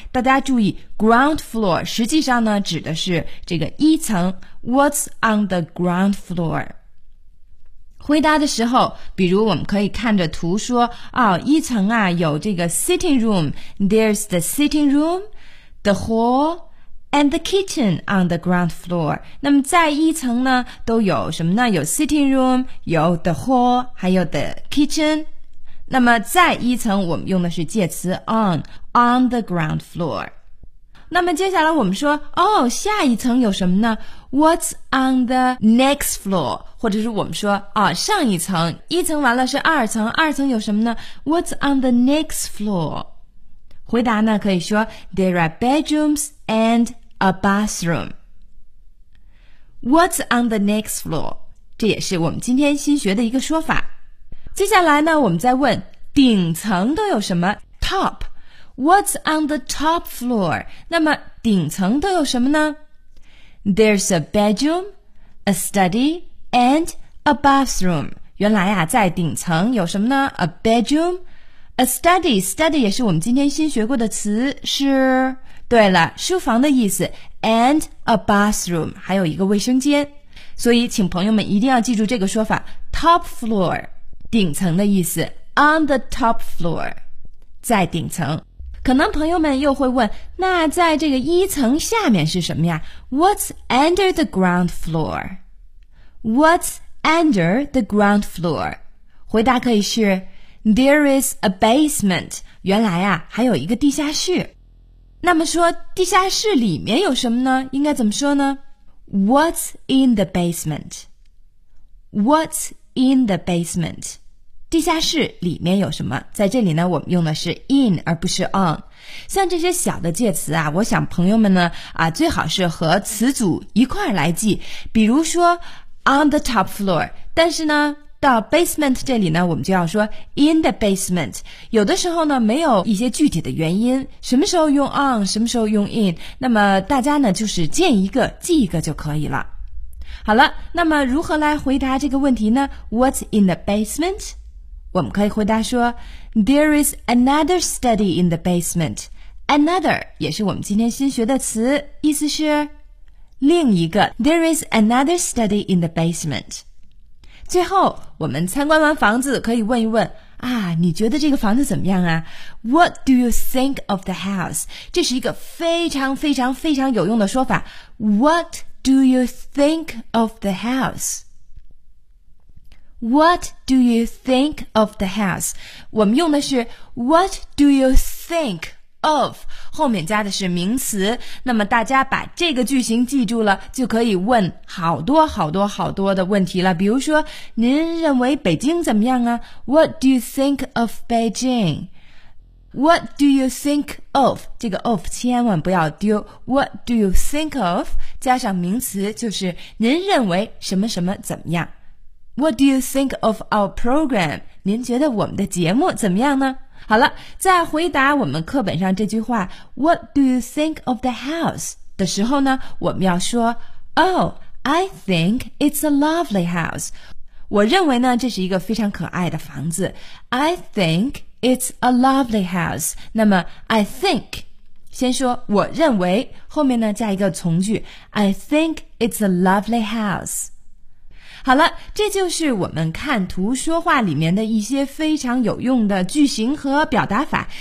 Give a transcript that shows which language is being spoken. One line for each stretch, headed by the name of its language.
Chinese: 大家注意， ground floor 实际上呢指的是这个一层，
English: What's on the ground floor?
Chinese: 回答的时候，比如我们可以看着图说，哦，一层啊有这个
English: sitting room， There's the sitting room， The hallAnd the kitchen on the ground floor.
Chinese: 那么在一层呢都有什么呢？有 sitting room， 有 the hall， 还有 the kitchen。那么在一层我们用的是介词 on the ground floor。那么接下来我们说，哦，下一层有什么呢？
English: What's on the next floor？
Chinese: 或者是我们说，哦，上一层，一层完了是二层，二层有什么呢？
English: What's on the next floor？
Chinese: 回答呢可以说
English: There are bedrooms and a bathroom. What's on the next floor?
Chinese: 这也是我们今天新学的一个说法。接下来呢，我们再问顶层都有什么 ？
English: Top, what's on the top floor?
Chinese: 那么顶层都有什么呢
English: ？There's a bedroom, a study, and a bathroom.
Chinese: 原来啊，在顶层有什么呢 ？
English: A bedroom, a study.
Chinese: Study 也是我们今天新学过的词，是。对了，书房的意思 ，
English: and a bathroom，
Chinese: 还有一个卫生间。所以，请朋友们一定要记住这个说法 ，top floor， 顶层的意思 ，on the top floor， 在顶层。可能朋友们又会问，那在这个一层下面是什么呀 ？
English: What's under the ground floor？
Chinese: What's under the ground floor？回答可以是 ，
English: There is a basement，
Chinese: 原来啊，还有一个地下室。那么说地下室里面有什么呢？应该怎么说呢 ？
English: What's in the basement? What's in the basement?
Chinese: 地下室里面有什么？在这里呢，我们用的是 in 而不是 on。像这些小的介词啊，我想朋友们呢啊，最好是和词组一块来记。比如说 on the top floor， 但是呢。到 basement 这里呢，我们就要说 in the basement。有的时候呢，没有一些具体的原因，什么时候用 on， 什么时候用 in， 那么大家呢，就是见一个记一个就可以了。好了，那么如何来回答这个问题呢 ？
English: What's in the basement？
Chinese: 我们可以回答说
English: ，There is another study in the basement。
Chinese: Another 也是我们今天新学的词，意思是另一个。
English: There is another study in the basement。
Chinese: 最后，我们参观完房子，可以问一问啊，你觉得这个房子怎么样啊 ？
English: What do you think of the house？
Chinese: 这是一个非常非常非常有用的说法。 What do you think of the house？
English: What do you think of the house？
Chinese: 我们用的是
English: What do you think of？
Chinese: 后面加的是名词。那么大家把这个句型记住了，就可以问好多好多好多的问题了。比如说，您认为北京怎么样啊 ？
English: What do you think of Beijing？ What do you think of？
Chinese: 这个 of 千万不要丢。
English: What do you think of？
Chinese: 加上名词就是您认为什么什么怎么样 ？
English: What do you think of our program？
Chinese: 您觉得我们的节目怎么样呢？好了，在回答我们课本上这句话
English: What do you think of the house?
Chinese: 的时候呢，我们要说
English: Oh, I think it's a lovely house.
Chinese: 我认为呢，这是一个非常可爱的房子。
English: I think it's a lovely house. 那么 I think,
Chinese: 先说我认为，后面呢加一个从句
English: I think it's a lovely house.
Chinese: 好了，这就是我们看图说话里面的一些非常有用的句型和表达法。